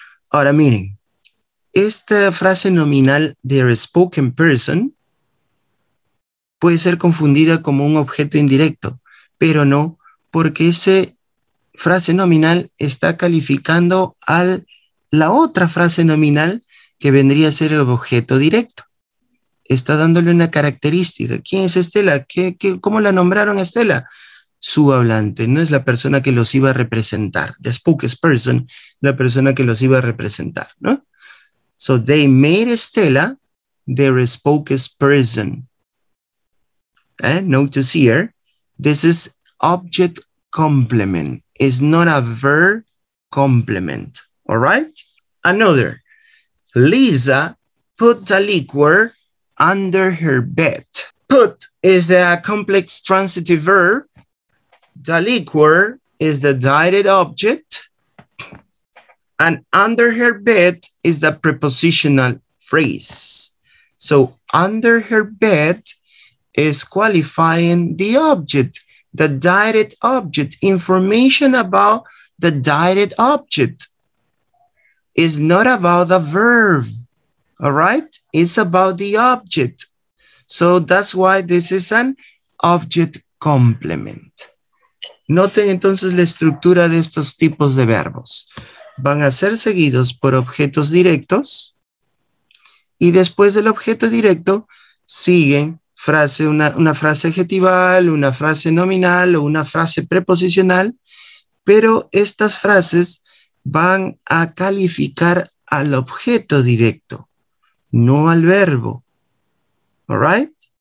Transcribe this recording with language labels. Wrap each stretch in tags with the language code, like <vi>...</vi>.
<es>Ahora miren, esta frase nominal de spoken person puede ser confundida como un objeto indirecto, pero no, porque esa frase nominal está calificando a la otra frase nominal que vendría a ser el objeto directo. Está dándole una característica. ¿Quién es Estela? ¿Cómo la nombraron Estela? Su hablante, no es la persona que los iba a representar. The spokesperson, la persona que los iba a representar, ¿no?</es> <en>So they made Stella their spokesperson. Notice here, this is object complement. It's not a verb complement. All right? Another. Lisa put the liquor under her bed. Put is the complex transitive verb. The liquor is the direct object. And under her bed is the prepositional phrase. So under her bed is qualifying the object, the direct object. Information about the direct object is not about the verb, all right? It's about the object. So that's why this is an object complement.</en> <es>Noten entonces la estructura de estos tipos de verbos. Van a ser seguidos por objetos directos y después del objeto directo siguen una frase adjetival, una frase nominal o una frase preposicional, pero estas frases van a calificar al objeto directo, no al verbo.</es> <en>All right?</en>